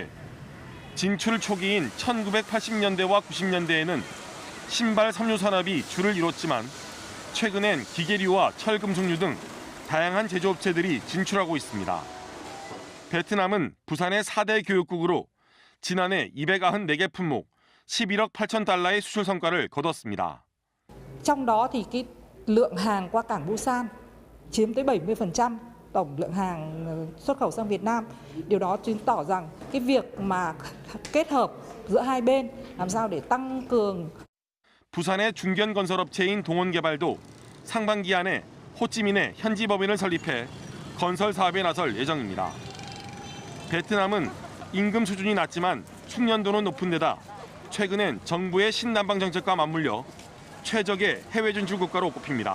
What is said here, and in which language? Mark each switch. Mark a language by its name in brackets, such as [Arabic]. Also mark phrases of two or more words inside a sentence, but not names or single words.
[Korean] 진출 초기인 1980년대와 90년대에는 신발 섬유 산업이 주를 이뤘지만 최근엔 기계류와 철금속류 등 다양한 제조업체들이 진출하고 있습니다. 베트남은 부산의 4대 교육국으로 지난해 294개 품목, 11억 8천 달러의 수출 성과를 거뒀습니다. [Vietnamese] Trong đó thì cái lượng hàng qua cảng Busan chiếm tới 70% tổng lượng hàng xuất khẩu sang Việt Nam. Điều đó chứng tỏ rằng cái việc mà kết hợp giữa hai bên làm sao để tăng cường. [Korean] 부산의 중견 건설업체인 동원개발도 상반기 안에 호찌민에 현지 법인을 설립해 건설 사업에 나설 예정입니다. 베트남은 임금 수준이 낮지만 숙련도는 높은 데다 최근엔 정부의 신남방 정책과 맞물려 최적의 해외 진출 국가로 꼽힙니다.